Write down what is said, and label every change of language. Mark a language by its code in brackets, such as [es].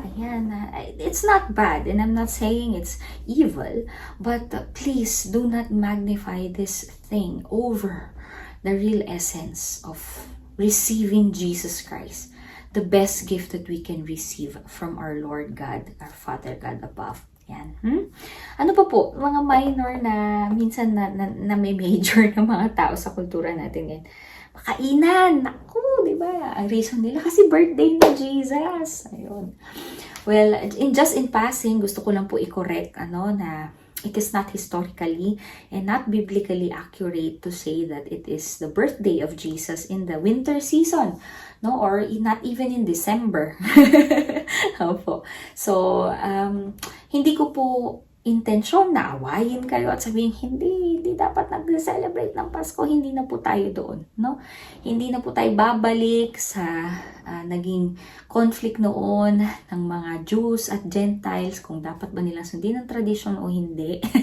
[en] Ayan, it's not bad and I'm not saying it's evil, but please do not magnify this thing over the real essence of receiving Jesus Christ, the best gift that we can receive from our Lord God, our Father God above. [tl] Yan. Ano pa po? Mga minor na minsan na may major na mga tao sa kultura natin ngayon. Makainan, naku, di ba? Ang reason nila kasi birthday ni Jesus. Ayun. [en] Well, just in passing, [tl] gusto ko lang po i-correct na [en] it is not historically and not biblically accurate to say that it is the birthday of Jesus in the winter season, no, or not even in December. [tl] Opo. So, hindi ko po intensyon na awayin kayo at sabihin, hindi dapat nag-celebrate ng Pasko, hindi na po tayo doon, no? Hindi na po tayo babalik sa naging conflict noon ng mga Jews at Gentiles, kung dapat ba nilang sundin ang tradisyon o hindi.